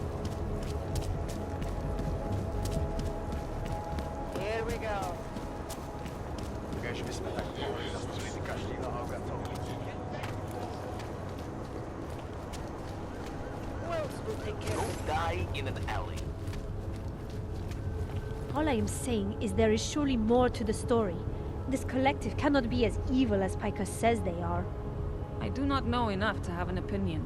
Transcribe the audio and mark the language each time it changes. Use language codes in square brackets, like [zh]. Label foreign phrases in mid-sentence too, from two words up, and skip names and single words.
[en] Here we go. [cs] Kež bychom tak mohli zastřelit každého Agatovní. [en] Who else will take care of it? Die in an alley. All I am saying is there is surely more to the story. This collective cannot be as evil as Piker says they are. I do not know enough to have an opinion.